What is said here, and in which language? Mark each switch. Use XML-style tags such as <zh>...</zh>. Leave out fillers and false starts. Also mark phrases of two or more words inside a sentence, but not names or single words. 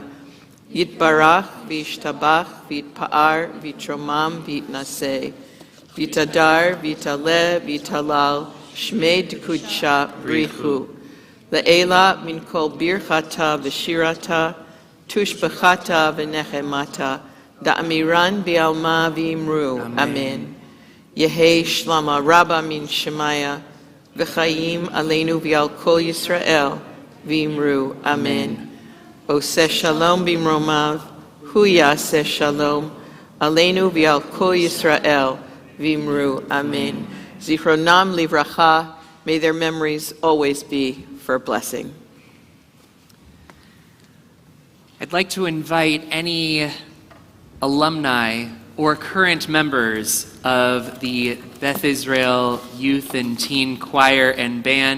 <arc>יתברך וישתבח ויתפאר ויתרומם ויתנשא ויתהדר ויתעלה ויתהלל שמה דקודשא בריך הוא לעלא מן כל ברכתא ושירתא תשבחתא ונחמתא דאמירן בעלמא ואמרו. אמן. יהא שלמא רבא מן שמיא וחיים עלינו ועל כל ישראל ואמרו. אמן.</arc> <he>עושה שלום במרומיו, הוא יעשה שלום, עלינו ועל כל ישראל, ואמרו. אמן. זכרונם לברכה,</he> <en>may their memories always be for blessing. I'd like to invite any alumni or current members of the Beth Israel Youth and Teen Choir and Band.</en>